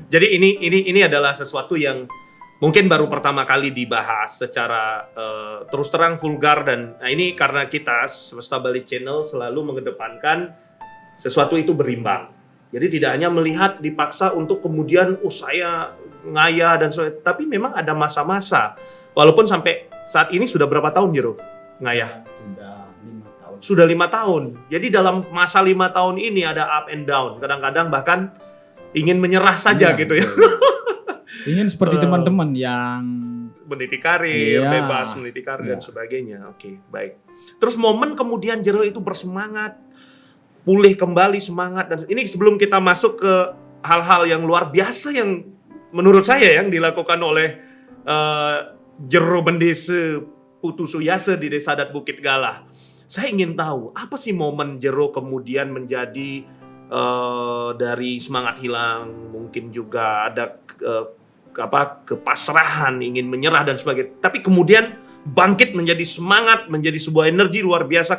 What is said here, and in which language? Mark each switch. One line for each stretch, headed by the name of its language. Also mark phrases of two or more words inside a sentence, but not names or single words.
Indonesian: Jadi ini adalah sesuatu yang mungkin baru pertama kali dibahas secara terus terang vulgar dan nah ini karena kita Semesta Bali Channel selalu mengedepankan sesuatu itu berimbang. Jadi tidak hanya melihat dipaksa untuk kemudian saya ngaya dan sebagainya, tapi memang ada masa-masa. Walaupun sampai saat ini sudah berapa tahun Jero ngayah? Sudah 5 tahun. Sudah 5 tahun. Jadi dalam masa 5 tahun ini ada
English: up and down.
Indonesian: Kadang-kadang bahkan ingin menyerah saja Iya, gitu ya. Ingin seperti teman-teman yang Meniti karir, Iya. bebas meniti karir dan Iya. sebagainya. Oke, baik. Terus momen kemudian Jero itu bersemangat, pulih kembali semangat dan ini sebelum kita masuk ke hal-hal yang luar biasa yang menurut saya yang dilakukan oleh Jero Bendesa Putu Suyase di Desa Adat Bukit Galah. Saya ingin tahu apa sih momen Jero kemudian menjadi dari semangat hilang, mungkin juga ada kepasrahan, ingin menyerah dan sebagainya. Tapi kemudian bangkit menjadi semangat, menjadi sebuah energi luar biasa.